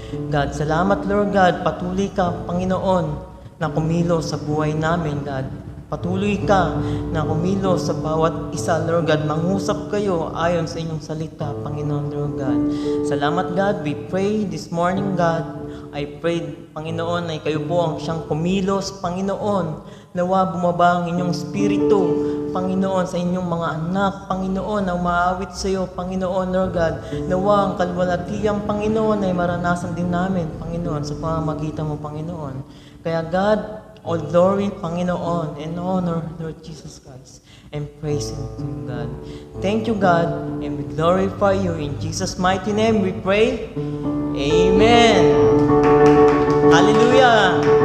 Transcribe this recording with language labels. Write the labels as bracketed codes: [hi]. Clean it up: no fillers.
[tl] God, salamat, Lord God. Patuloy ka, Panginoon, na kumilos sa buhay namin, God. Patuloy ka na kumilos sa bawat isa, Lord God. Mangusap kayo ayon sa inyong salita, Panginoon, Lord God. Salamat, God. [en] We pray this morning, God. I pray, [tl] Panginoon, ay kayo po ang siyang kumilos, Panginoon. Nawa bumaba ang inyong spirito, Panginoon, sa inyong mga anak, Panginoon, na umaawit sa iyo, Panginoon, Lord God. Nawa ang kalwalatiyang, Panginoon, ay maranasan din namin, Panginoon, sa pamamagitan mo, Panginoon. [en] Kaya, God, all glory, Panginoon, and honor, Lord Jesus Christ, and praise Him to you, God. Thank you, God, and we glorify you. In Jesus' mighty name we pray. Amen. Hallelujah.